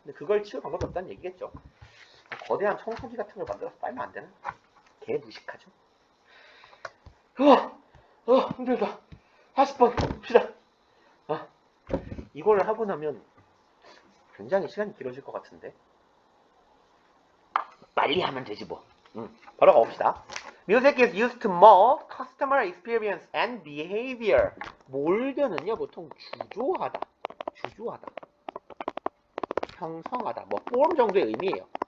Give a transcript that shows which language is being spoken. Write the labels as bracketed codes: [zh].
[ko] 근데 그걸 치울 방법이 없다는 얘기겠죠. 거대한 청소기 같은 걸 만들어서 빨면 안 되나? 개 무식하죠. 힘들다. 40번 봅시다. 이걸 하고 나면 굉장히 시간이 길어질 것 같은데. 빨리 하면 되지 뭐. 바로 가봅시다. [en] Music is used to mold customer experience and behavior. [ko] 몰드는요 보통 주조하다, 형성하다, 뭐 form 정도의 의미예요.